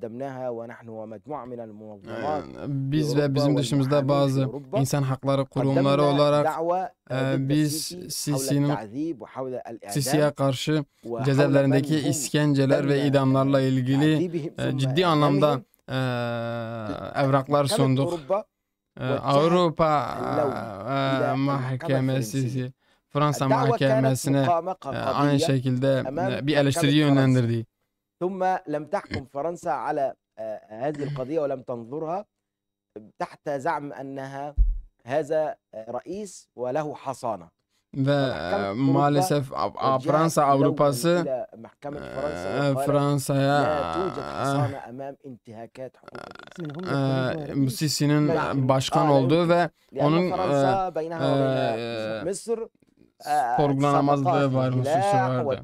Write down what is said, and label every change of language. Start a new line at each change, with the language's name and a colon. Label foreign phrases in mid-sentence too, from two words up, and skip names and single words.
Turkish: Biz ve bizim dışımızda bazı insan hakları kurumları olarak biz Sisi'ye karşı cezaevlerindeki işkenceler ve idamlarla ilgili ciddi anlamda evraklar sunduk. Avrupa Mahkemesi, Fransa Mahkemesi'ne aynı şekilde bir eleştiriyi yönlendirdi.
Arabic: ثم لم تحكم فرنسا على هذه القضية ولم تنظرها تحت زعم أنها هذا رئيس وله حصانة.
Turkish: Ve maalesef Fransa Avrupası Fransa'ya Sisi'nin başkan olduğu ve onun sorgulanamazlığı var, hususu vardı.